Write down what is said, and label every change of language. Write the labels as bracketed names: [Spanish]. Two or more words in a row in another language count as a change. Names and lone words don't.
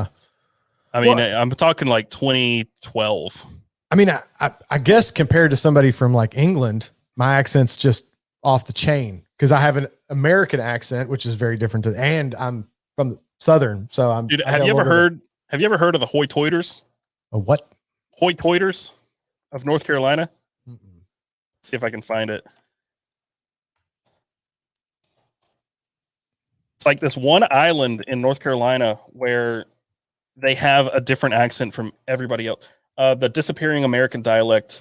[English] I mean, I'm talking like 2012. I mean, I guess compared to somebody from like England, my accent's just off the chain because I have an American accent, which is very different and I'm from the Southern. So I'm. Dude, have you ever heard of the Hoy-Toyers? A what? Hoy-Toyers of North Carolina. Let's see if I can find it. It's like this one island in North Carolina where they have a different accent from everybody else. The disappearing American dialect.